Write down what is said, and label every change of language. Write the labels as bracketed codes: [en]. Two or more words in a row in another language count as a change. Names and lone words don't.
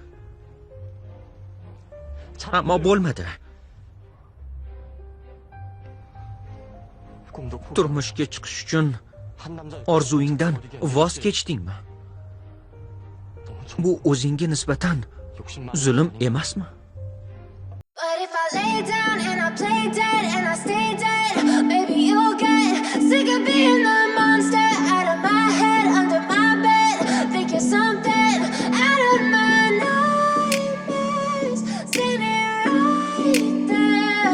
[uz] Ammo bo'lmadi. Turmushga chiqish uchun orzuyingdan voz kechdingmi? Bu o'zingga nisbatan zulm emasmi? [en] But if I lay down and I play dead and I stay dead, maybe you'll get sick of being the monster out of my head, under my bed. Think you're something out of my nightmares, sitting right there.